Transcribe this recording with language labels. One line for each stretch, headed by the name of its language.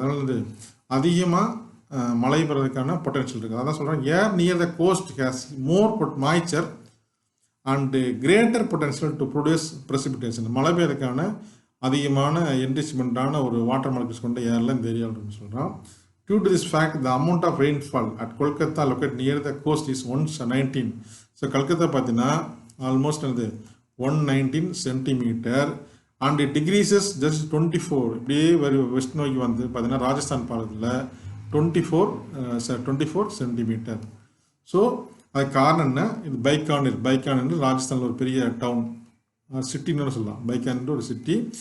Tamil: அதனால் வந்து அதிகமாக மழை பெறதுக்கான பொட்டன்ஷியல் இருக்குது. அதான் சொல்கிறேன்,
English: air near the coast has more moisture and greater potential to produce precipitation,
Tamil: மழை பெய்யறதுக்கான அதிகமான என்ரிச்மெண்ட்டான ஒரு வாட்டர் மாலிகுல்ஸ் கொண்ட ஏரில் இந்த ஏரியாவில் சொல்கிறோம்.
English: Due to this fact, the amount of rainfall at Kolkata located near the coast is 119. So Calcutta பார்த்தீங்கன்னா almost வந்து 119 centimetre and it decreases just 24.
Tamil: இப்படியே வெஸ்ட் நோக்கி வந்து பார்த்தீங்கன்னா ராஜஸ்தான் பாலத்தில் 24 சென்டிமீட்டர். ஸோ அது காரணம் என்ன, இது பைக்கான் ராஜஸ்தானில் ஒரு பெரிய டவுன் சிட்டின்னு சொல்லலாம். பைக்கான் ஒரு சிட்டி.